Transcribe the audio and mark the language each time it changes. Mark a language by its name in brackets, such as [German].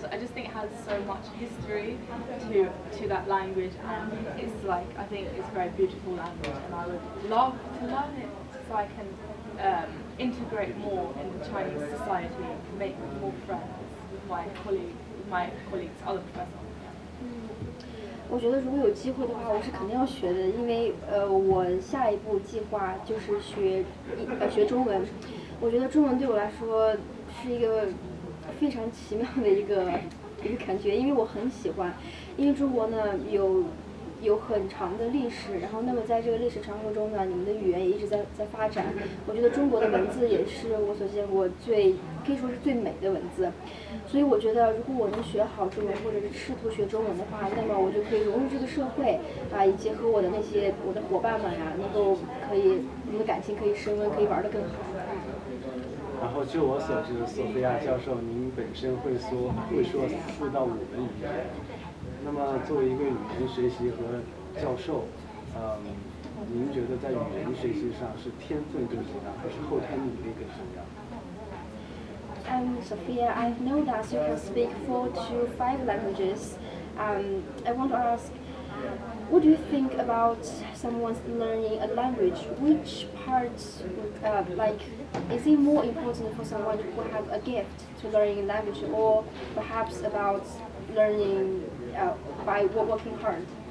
[English] So I just think it has so much history to that language, and it's like, I think it's a very beautiful language, and I would love to learn it so I can integrate more in the Chinese society, make more friends with my colleagues, other professors. [Chinese] 我觉得如果有机会的话，我是肯定要学的，因为我下一步计划就是学中文。我觉得中文对我来说是一个非常奇妙的一个感觉，因为我很喜欢，因为中国呢有很长的历史，然后那么在这个历史长河中呢，你们的语言也一直在发展。我觉得中国的文字也是我所见过可以说是最美的文字，所以我觉得如果我能学好中文，或者是试图学中文的话，那么我就可以融入这个社会以及和我的伙伴们我们的感情可以升温，可以玩得更好。然后就我所知，索菲亚教授您本身会说4到5门语言。那么作为一个语言学习和教授，您觉得在语言学习上是天分更重要，还是后天努力更重要？ [English] Sophia, I know that you can speak 4 to 5 languages. I want to ask, what do you think about someone's learning a language? Which parts, is it more important for someone who have a gift to learning a language, or perhaps about learning by working hard?